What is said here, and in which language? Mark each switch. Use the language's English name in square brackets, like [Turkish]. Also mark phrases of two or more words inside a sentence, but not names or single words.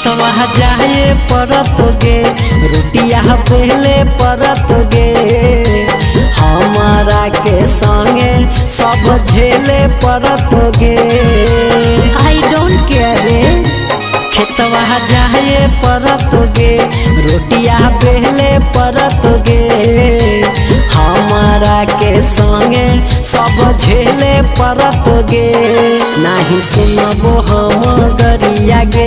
[Magahi] खेतवा जाए परतोगे रोटिया पहले परतोगे हमारा के संगे सब झेले परतोगे। [English] I don't care रे। [Magahi] खेतवा जाए परतोगे रोटिया पहले परतोगे हमारा के संगे सब झेले परतोगे। नहीं सुनबो हम गरिया गे